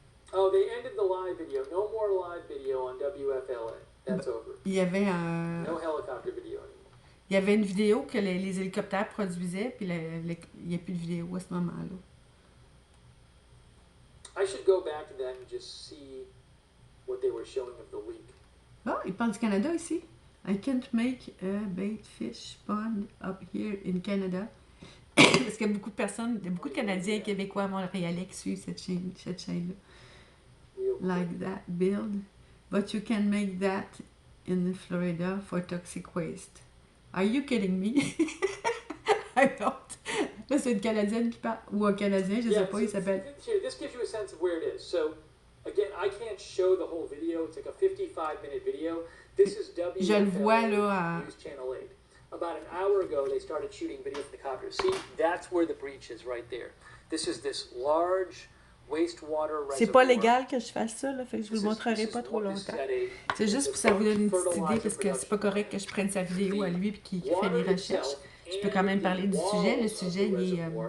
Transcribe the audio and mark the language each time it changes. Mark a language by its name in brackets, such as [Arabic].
[English] Oh, they ended the live video. No more live video on WFLA. That's over. [French] Il y avait un... [English] No helicopter video anymore. [French] Il y avait une vidéo que les hélicoptères produisaient, puis il n'y a plus de vidéo à ce moment-là. [English] I should go back to that and just see what they were showing of the leak. [French] Ah, il parle du Canada ici. [English] I can't make a bait fish pond up here in Canada. [French] Parce qu'il y a beaucoup de personnes, il y a beaucoup de Canadiens et Québécois montréalais qui suivent cette chaîne-là. [English] Real Like quick. that build. But you can make that in Florida for toxic waste. Are you kidding me? I don't. [French] Là, c'est une Canadienne qui parle. Ou un Canadien, je sais pas, il s'appelle. [English] Here, this gives you a sense of where it is. So, again, I can't show the whole video. It's like a 55-minute video. This is [French] Je le vois [English] WFLA [French] là. [English] News Channel 8. About an hour ago, they started shooting video from the copter. See, that's where the breach is right there. This is this large wastewater reservoir. [French] C'est pas légal que je fasse ça, là, fait que je vous le montrerai pas trop longtemps. C'est juste pour que ça vous donne une petite idée, parce que c'est pas correct que je prenne sa vidéo à lui et qu'il fait des recherches. Je peux quand même parler du sujet. Le sujet, il est...